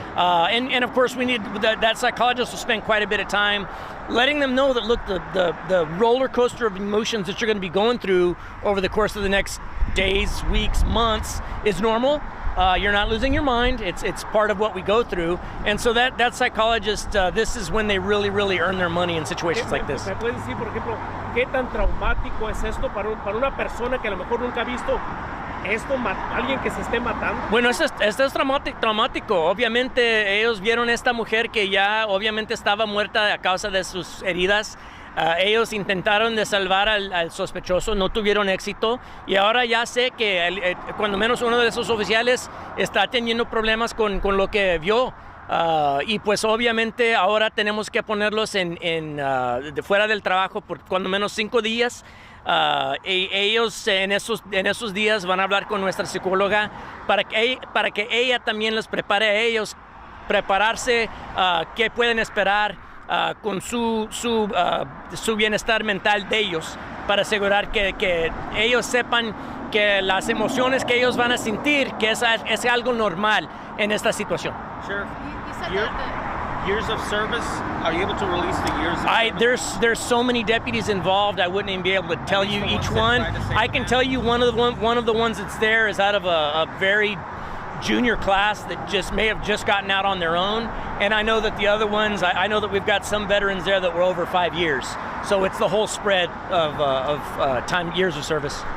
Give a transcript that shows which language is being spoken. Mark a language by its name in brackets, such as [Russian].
[English] And of course, we need that psychologist will spend quite a bit of time letting them know that, look, the roller coaster of emotions that you're going to be going through over the course of the next days, weeks, months is normal. You're not losing your mind. It's part of what we go through. And so that psychologist, this is when they really earn their money in situations like this. [Spanish] ¿Me puedes decir, por ejemplo, qué tan traumático es esto para una persona que a lo mejor nunca ha visto esto, alguien que se esté matando? Bueno, esto es traumático. Obviamente ellos vieron a esta mujer que ya obviamente estaba muerta a causa de sus heridas. Ellos intentaron de salvar al sospechoso, no tuvieron éxito, y ahora ya sé que cuando menos uno de esos oficiales está teniendo problemas con lo que vio. Y pues obviamente ahora tenemos que ponerlos de fuera del trabajo por cuando menos 5 días. Ellos en esos días van a hablar con nuestra psicóloga para que ella también les prepare a ellos, prepararse qué pueden esperar con su bienestar mental de ellos, para asegurar que ellos sepan que las emociones que ellos van a sentir, que es algo normal en esta situación. [English] Sheriff, You said that years of service, are you able to release the years of service? There's so many deputies involved, I wouldn't even be able to tell you each one. I can tell you one of the ones that's there is out of a very junior class that may have just gotten out on their own, and I know that the other ones, I know that we've got some veterans there that were over 5 years, so it's the whole spread of years of service.